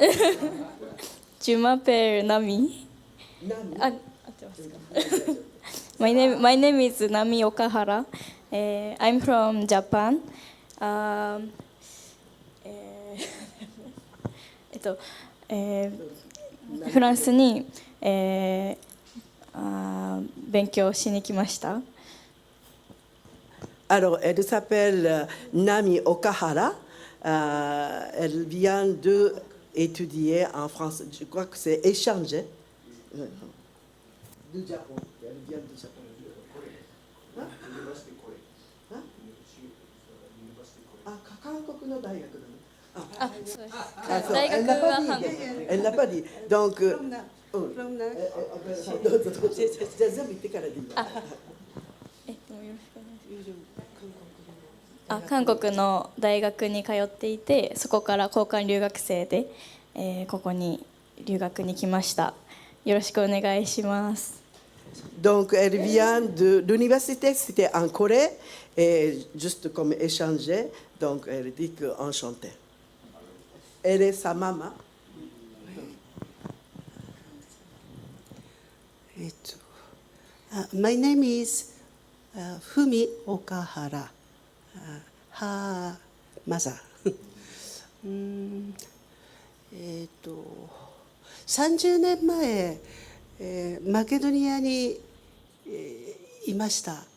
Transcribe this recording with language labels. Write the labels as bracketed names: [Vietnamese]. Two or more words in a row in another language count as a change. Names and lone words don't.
[French] Je m'appelle Nami. [English] My name is Nami Okahara. I'm from Japan. [Japanese] フランスに、勉強しに来ました。 [French] Alors, elle s'appelle Nami Okahara. Elle vient d'étudier en France. Je crois que c'est échangé. Du Japon. Elle vient du Japon. Hein? Hein? [Japanese] Ah, 韓国の大学なの。あ、そうです。そう大学は韓国。 [French] Elle n'a pas dit. Donc, [English] From now. [Japanese] どうぞどうぞ。じゃあ全部言ってからでいいわ。もうよろしくお願いします。韓国の大学に通っていて、そこから交換留学生で、ここに留学に来ました。よろしくお願いします。 [French] Donc, elle vient de l'université, c'était en Corée, et juste comme échanger, donc elle dit qu'enchantée. Elle est sa maman. [English] My name is Fumi Okahara. Her mother. [Japanese] 30 年前、マケドニアに、いました。